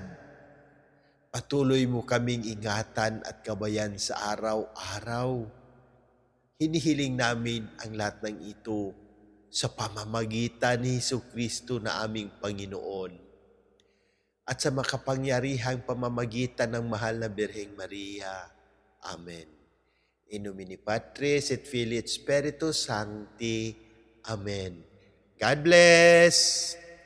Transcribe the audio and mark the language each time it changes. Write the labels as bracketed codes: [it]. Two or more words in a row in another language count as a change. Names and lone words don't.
[tl] Patuloy mo kaming ingatan at gabayan sa araw-araw. Hinihiling namin ang lahat ng ito sa pamamagitan ni Jesucristo na aming Panginoon at sa makapangyarihang pamamagitan ng mahal na Birheng Maria. Amen. [la] In nomine Patris et Filii et Spiritus Sancti. [en] Amen. God bless!